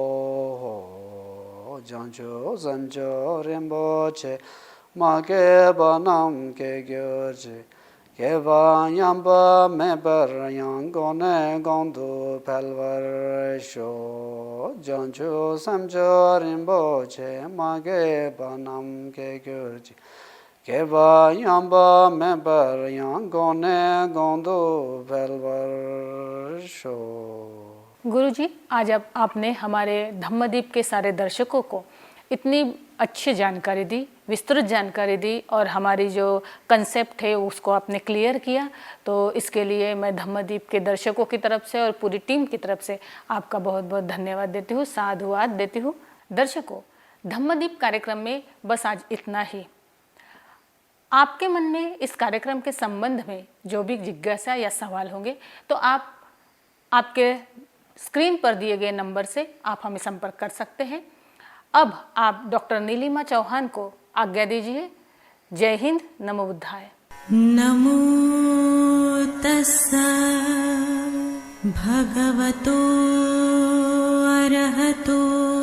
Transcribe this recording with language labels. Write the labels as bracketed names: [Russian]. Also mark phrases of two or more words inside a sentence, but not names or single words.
[Hindi] जांचो समझो रिम्बोचे माके बनम के ग्योचे के वायम्बा में बरयान गोने गोंदो बेलवर शो जांचो समझो रिम्बोचे माके बनम के ग्योचे के वायम्बा में बरयान गोने गोंदो बेलवर शो। गुरुजी, आज आपने हमारे धम्मदीप के सारे दर्शकों को इतनी अच्छी जानकारी दी, विस्तृत जानकारी दी, और हमारी जो कंसेप्ट है उसको आपने क्लियर किया। तो इसके लिए मैं धम्मदीप के दर्शकों की तरफ से और पूरी टीम की तरफ से आपका बहुत बहुत धन्यवाद देती हूँ, साधुवाद देती हूँ। दर्शकों, धम्मदीप कार्यक्रम में बस आज इतना ही। आपके मन में इस कार्यक्रम के संबंध में जो भी जिज्ञासा या सवाल होंगे तो आप आपके स्क्रीन पर दिए गए नंबर से आप हमें संपर्क कर सकते हैं। अब आप डॉक्टर नीलिमा चौहान को आज्ञा दीजिए। जय हिंद, [Pali] नमो बुद्धाय। नमो तस्सा भगवतो अरहतो